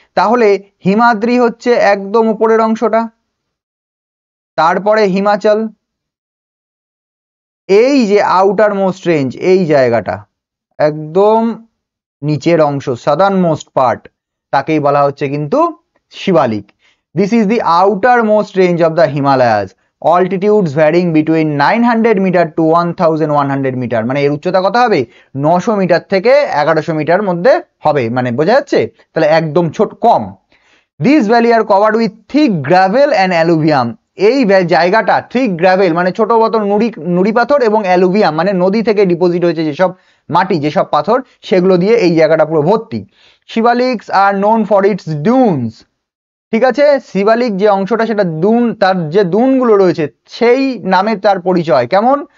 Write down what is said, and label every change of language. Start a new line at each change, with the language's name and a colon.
Bangla: তাহলে হিমাদ্রি হচ্ছে একদম উপরের অংশটা, তারপরে হিমাচল, এই যে আউটার মোস্ট রেঞ্জ এই জায়গাটা একদম নিচের অংশ, সাদার্ন মোস্ট পার্ট, তাকেই বলা হচ্ছে কিন্তু Shivalik.
English: This is the outermost range of the Himalayas. Altitudes varying between 900 meter to 1100 meter.
Bangla: মানে এর উচ্চতা কত হবে? 900 মিটার থেকে 1100 মিটার মধ্যে হবে, মানে বোঝা যাচ্ছে? তাহলে একদম ছোট, কম।
English: These valley are covered with thick gravel and alluvium.
Bangla: এই জায়গাটা thick gravel মানে ছোট মতো নুড়ি পাথর এবং অ্যালুভিয়াম মানে নদী থেকে ডিপোজিট হয়েছে যেসব মাটি, যেসব পাথর, সেগুলো দিয়ে এই জায়গাটা পুরো ভর্তি।
English: Shivaliks are known for its dunes,
Bangla: ঠিক আছে। শিবালিক যে অংশটা সেটা দুন, তার যে দুনগুলো রয়েছে সেই নামে তার পরিচয়। কেমন?